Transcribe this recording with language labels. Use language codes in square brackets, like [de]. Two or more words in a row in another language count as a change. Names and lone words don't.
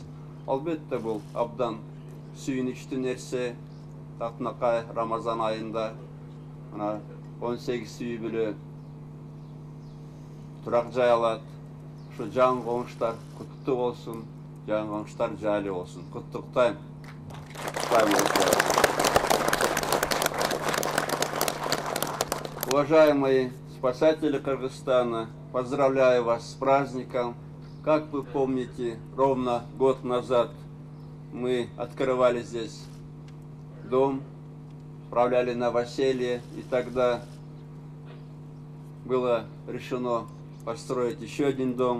[ky] Албетте бул абдан сүйүнүчтүү нерсе. Татынакай Рамазан айында мына 18 үй бүлө турак жай алат. Ушу жан коңуштар куттуктуу болсун, жан коңуштар жайлуу болсун. Куттуктайм. [ru] Уважаемые спасатели Кыргызстана, поздравляю вас с праздником. Как вы помните, ровно год назад мы открывали здесь дом, отправляли новоселье, и тогда было решено построить еще один дом.